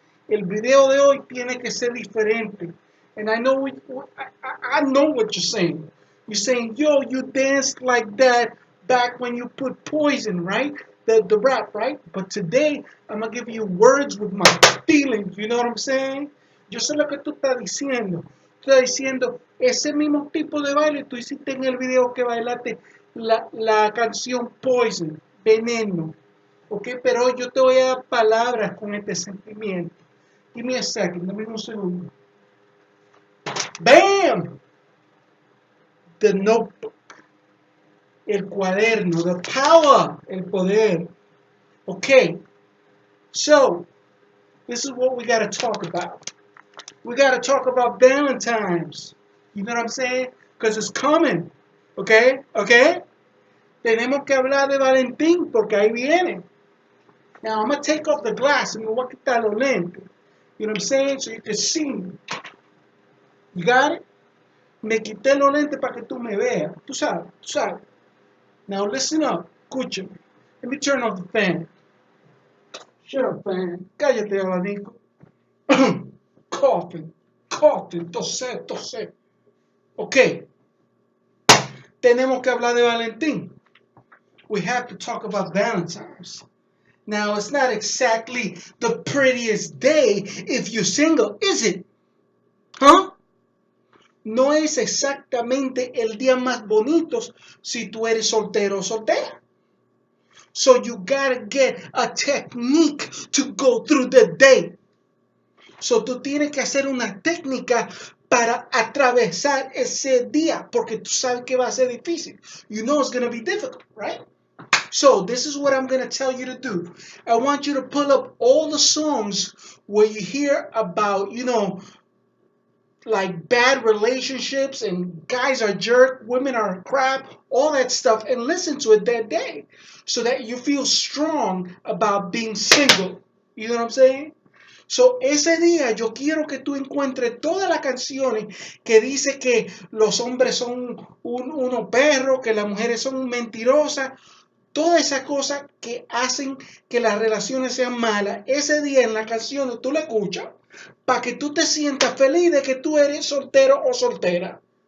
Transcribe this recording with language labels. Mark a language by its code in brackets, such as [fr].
[es] El video de hoy tiene que ser diferente. [en] And I know I know what you're saying. You're saying, yo, you danced like that back when you put poison, right? The rap, right? But today I'm gonna give you words with my feelings. You know what I'm saying? [es] Yo sé lo que tú estás diciendo. Tú estás diciendo ese mismo tipo de baile tú hiciste en el video que bailaste la canción Poison, Veneno. Ok, pero yo te voy a dar palabras con este sentimiento. [en] Give me a second, [es] dame un segundo. [en] Bam! The notebook. [es] El cuaderno. [en] The power. [es] El poder. [en] Okay. So, this is what we got to talk about. We got to talk about Valentine's. You know what I'm saying? Because it's coming. Okay? Okay? [es] Tenemos que hablar de Valentín porque ahí viene. [en] Now, I'm going to take off the glass and [es] me voy a quitar los lentes. [en] You know what I'm saying? So you can see me. You got it? [es] Me quité los lentes para que tú me veas. Tú sabes, tú sabes. [en] Now listen up. [es] Escúchame. [en] Let me turn off the fan. Shut up, fan. [es] Cállate, abanico. [en] Coughing. Coughing. [es] Toser, toser. Ok. Tenemos que hablar de Valentín. [en] We have to talk about Valentine's. Now, it's not exactly the prettiest day if you're single, is it? Huh? [es] No es exactamente el día más bonito si tú eres soltero o soltera. [en] So you gotta get a technique to go through the day. [es] So tú tienes que hacer una técnica para atravesar ese día, porque tú sabes que va a ser difícil. [en] You know it's gonna be difficult, right? So this is what I'm gonna tell you to do. I want you to pull up all the songs where you hear about, like bad relationships and guys are jerk, women are crap, all that stuff, and listen to it that day so that you feel strong about being single. You know what I'm saying? [es] So, ese día yo quiero que tú encuentres todas las canciones que dice que los hombres son unos perros, que las mujeres son mentirosas, todas esas cosas que hacen que las relaciones sean malas. Ese día en la canción tú la escuchas para que tú te sientas feliz de que tú eres soltero o soltera.